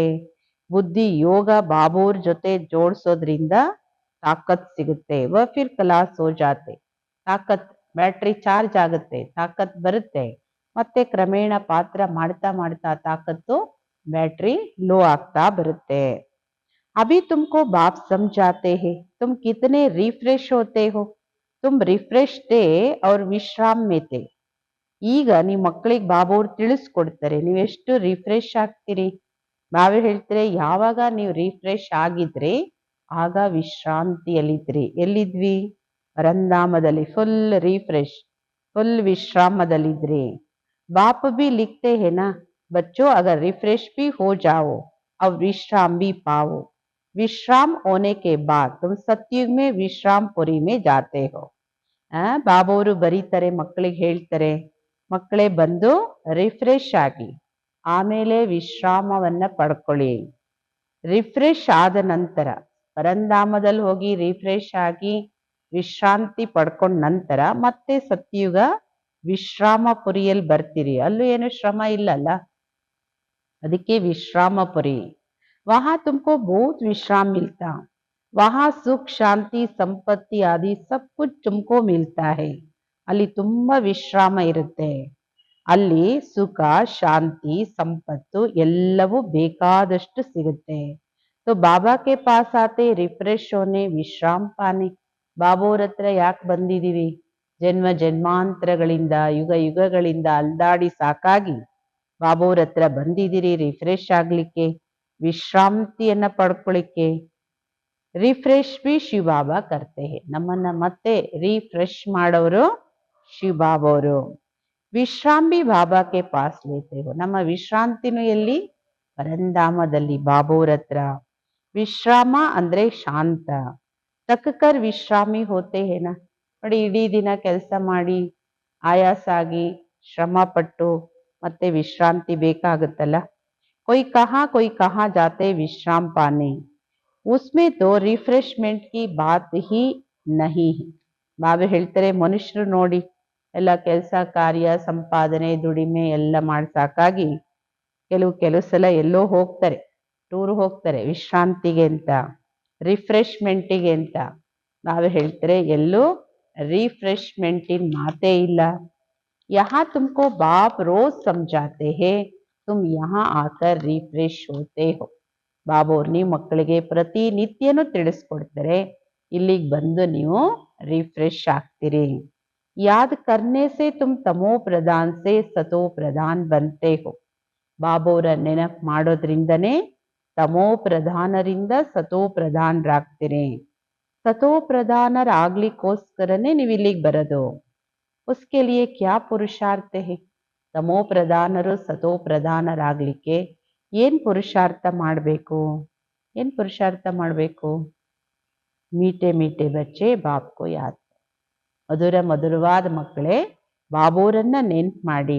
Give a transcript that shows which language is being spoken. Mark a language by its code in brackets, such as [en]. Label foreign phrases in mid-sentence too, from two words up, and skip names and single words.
[kn] ಬುದ್ಧಿ ಯೋಗ ಬಾಬೋರ್ ಜೊತೆ ಜೋಡಿಸೋದ್ರಿಂದ ತಾಕತ್ ಸಿಗುತ್ತೆ. [hi] व फिर खलास हो जाते. [kn] ತಾಕತ್ [en] battery charge [kn] ಆಗುತ್ತೆ, ತಾಕತ್ ಬರುತ್ತೆ. ಮತ್ತೆ ಕ್ರಮೇಣ ಪಾತ್ರ ಮಾಡ್ತಾ ಮಾಡ್ತಾ ತಾಕತ್ತು [en] battery low [kn] ಆಗ್ತಾ ಬರುತ್ತೆ. [hi] अभी तुमको बाप ಸಮझाते हैं तुम कितने रिफ्रेश होते हो. तुम रिफ्रेश थे और ವಿಶ್ರಾಮ್ में थे. [kn] ಈಗ ನೀವು ಮಕ್ಕಳಿಗೆ ಬಾಬೋರ್ ತಿಳಿಸ್ಕೊಡ್ತಾರೆ ನೀವೆಷ್ಟು ರಿಫ್ರೆಶ್ ಆಗ್ತೀರಿ. ಬಾಬಾ ಹೇಳ್ತಾರೆ ಯಾವಾಗ ನೀವು ರಿಫ್ರೆಶ್ ಆಗಿದ್ರಿ ಆಗ ವಿಶ್ರಾಂತಿಯಲ್ಲಿದ್ರಿ. ಎಲ್ಲಿದ್ವಿ. ಪರಂಧಾಮದಲ್ಲಿ [en] full refresh, [kn] ಫುಲ್ ವಿಶ್ರಾಮದಲ್ಲಿದ್ರಿ. [hi] बाप भी लिखते हैं ना बच्चों अगर रिफ्रेश भी हो जाओ अब विश्राम भी पाओ. विश्राम होने के बाद तुम सतयुग में विश्रामपुरी में जाते हो. [kn] ಬಾಬೋರು ಬರೀತಾರೆ, ಮಕ್ಕಳಿಗೆ ಹೇಳ್ತಾರೆ ಮಕ್ಕಳೇ ಬಂದು ರಿಫ್ರೆಶ್ ಆಗಿ ಆಮೇಲೆ ವಿಶ್ರಾಮವನ್ನ ಪಡ್ಕೊಳ್ಳಿ. ರಿಫ್ರೆಶ್ ಆದ ನಂತರ ಪರಂಧಾಮದಲ್ಲಿ ಹೋಗಿ ರಿಫ್ರೆಶ್ ಆಗಿ ವಿಶ್ರಾಂತಿ ಪಡ್ಕೊಂಡ ನಂತರ ಮತ್ತೆ ಸತ್ಯುಗ ವಿಶ್ರಾಮಪುರಿಯಲ್ಲಿ ಬರ್ತೀರಿ. ಅಲ್ಲೂ ಏನು ಶ್ರಮ ಇಲ್ಲಲ್ಲ, ಅದಕ್ಕೆ ವಿಶ್ರಾಮಪುರಿ. [hi] वहां तुमको बहुत विश्राम मिलता, वहां सुख शांति संपत्ति आदि सब कुछ तुमको मिलता है. [kn] ಅಲ್ಲಿ ತುಂಬಾ ವಿಶ್ರಾಮ ಇರುತ್ತೆ. ಅಲ್ಲಿ ಸುಖ ಶಾಂತಿ ಸಂಪತ್ತು ಎಲ್ಲವೂ ಬೇಕಾದಷ್ಟು ಸಿಗುತ್ತೆ. [hi] तो बाबा के पास आते रिफ्रेश होने विश्राम पाने. [kn] ಬಾಬೋರ್ ಹತ್ರ ಯಾಕೆ ಬಂದಿದೀವಿ? ಜನ್ಮ ಜನ್ಮಾಂತರಗಳಿಂದ ಯುಗ ಯುಗಗಳಿಂದ ಅಲ್ದಾಡಿ ಸಾಕಾಗಿ ಬಾಬೋರ್ ಹತ್ರ ಬಂದಿದ್ದೀರಿ ರಿಫ್ರೆಶ್ ಆಗ್ಲಿಕ್ಕೆ, ವಿಶ್ರಾಂತಿಯನ್ನ ಪಡ್ಕೊಳ್ಳಿಕ್ಕೆ. [hi] रिफ्रेश भी शिवबाबा करते हैं. [kn] ನಮ್ಮನ್ನ ಮತ್ತೆ ರಿಫ್ರೆಶ್ ಮಾಡೋರು ಶಿವಬಾಬಾ ಅವರು. [hi] विश्राम भी बाबा के पास लेते हो. [kn] ನಮ್ಮ ವಿಶ್ರಾಂತಿನೂ ಎಲ್ಲಿ? ಪರಂಧಾಮದಲ್ಲಿ ಬಾಬೋರ್ ಹತ್ರ. ವಿಶ್ರಾಮ ಅಂದ್ರೆ ಶಾಂತ. [hi] थककर विश्रामी होते हैं ना. [kn] ನೋಡಿ, ಇಡೀ ದಿನ ಕೆಲಸ ಮಾಡಿ ಆಯಾಸ ಆಗಿ ಶ್ರಮ ಪಟ್ಟು ಮತ್ತೆ ವಿಶ್ರಾಂತಿ ಬೇಕಾಗುತ್ತಲ್ಲ. [hi] कोई कहाँ जाते विश्राम पाने, उसमें तो रिफ्रेशमेंट की बात ही नहीं है. [kn] ಬಾಬಾ ಹೇಳ್ತಾರೆ, ಮನುಷ್ಯರು ನೋಡಿ ಎಲ್ಲ ಕೆಲಸ ಕಾರ್ಯ ಸಂಪಾದನೆ ದುಡಿಮೆ ಎಲ್ಲ ಮಾಡಿ ಸಾಕಾಗಿ ಕೆಲವು ಸಲ ಎಲ್ಲೋ ಹೋಗ್ತಾರೆ, ಟೂರ್ ಹೋಗ್ತಾರೆ ವಿಶ್ರಾಂತಿಗೆ ಅಂತ, ರಿಫ್ರೆಶ್ಮೆಂಟಿಗೆ ಅಂತ. ಬಾಬಾ ಹೇಳ್ತಾರೆ, ಎಲ್ಲೂ ರಿಫ್ರೆಶ್ಮೆಂಟಿನ ಮಾತೇ ಇಲ್ಲ. [hi] यहाँ तुमको बाप रोज समझाते हैं, तुम यहाँ आकर रिफ्रेश होते हो. [kn] ಬಾಬೋರ್ ನೀವು ಮಕ್ಕಳಿಗೆ ಪ್ರತಿನಿತ್ಯನೂ ತಿಳಿಸ್ಕೊಡ್ತಾರೆ, ಇಲ್ಲಿಗೆ ಬಂದು ನೀವು ರಿಫ್ರೆಶ್ ಆಗ್ತೀರಿ. [hi] याद करने से तुम तमो प्रधान से सतो प्रधान बनते हो. [kn] ಬಾಬೋರ ನೆನಪು ಮಾಡೋದ್ರಿಂದನೇ ತಮೋ ಪ್ರಧಾನರಿಂದ ಸತೋ ಪ್ರಧಾನರಾಗ್ತೀರಿ. ಸತೋ ಪ್ರಧಾನರಾಗ್ಲಿಕ್ಕೋಸ್ಕರನೇ ನೀವು ಇಲ್ಲಿಗೆ ಬರೋದು. [hi] उसके लिए क्या पुरुषार्थ है? [kn] ತಮೋ ಪ್ರಧಾನರು ಸತೋ ಪ್ರಧಾನರಾಗ್ಲಿಕ್ಕೆ ಏನ್ ಪುರುಷಾರ್ಥ ಮಾಡಬೇಕು? ಏನ್ ಪುರುಷಾರ್ಥ ಮಾಡಬೇಕು? [hi] मीठे मीठे बच्चे बापको याद. [kn] ಮಧುರ ಮಧುರವಾದ ಮಕ್ಕಳೇ, ಬಾಬೋರನ್ನ ನೆನ್ಪು ಮಾಡಿ.